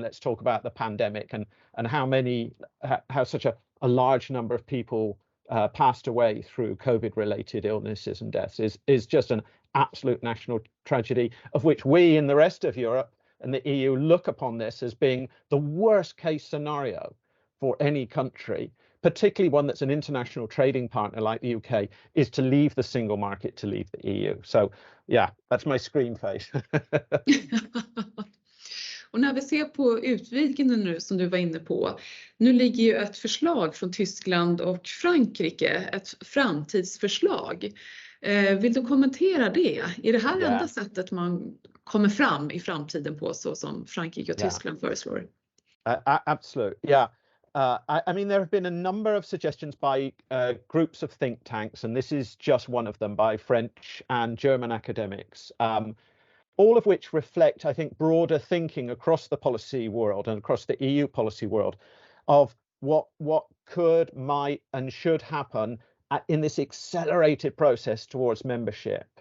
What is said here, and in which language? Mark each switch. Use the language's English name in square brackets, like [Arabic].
[English] Let's talk about the pandemic and how such a large number of people passed away through COVID-related illnesses and deaths is just an absolute national tragedy, of which we in the rest of Europe and the EU look upon this as being the worst case scenario for any country, particularly one that's an international trading partner like the UK, is to leave the single market, to leave the EU. So yeah, that's my screen face. [Swedish] Och när vi ser på utvidgningen nu som du var inne på, nu ligger ju ett förslag från Tyskland och Frankrike, ett framtidsförslag. Vill du kommentera det? Är det här enda sättet man kommer fram i framtiden på, så som Frankrike och Tyskland föreslår? [English] Absolutely, yeah. I mean, there have been a number of suggestions by groups of think tanks, and this is just one of them, by French and German academics, all of which reflect, I think, broader thinking across the policy world and across the EU policy world of what could, might, and should happen in this accelerated process towards membership.